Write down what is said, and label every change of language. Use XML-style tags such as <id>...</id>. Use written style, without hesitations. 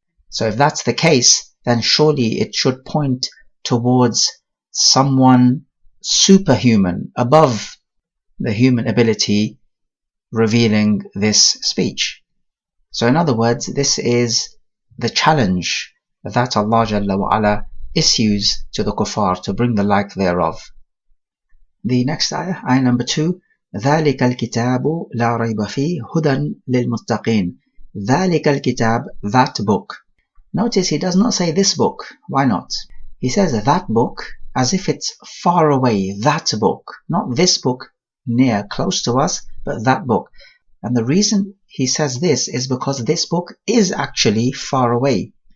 <en>So if that's the case, then surely it should point towards someone superhuman, above the human ability, revealing this speech. So in other words, this is the challenge that Allah Jalla wa Ala issues to the kuffar to bring the like thereof. The next ayah, ayah number 2,</en> <ar>ذَلِكَ الْكِتَابُ لَا رَيْبَ فِيهِ هُدًى لِلْمُتَّقِينَ. ذَلِكَ الْكِتَابُ,</ar> <en>that book. Notice he does not say this book. Why not? He says that book as if it's far away, that book. Not this book near, close to us, but that book. And the reason he says this is because this book is actually far away.</en>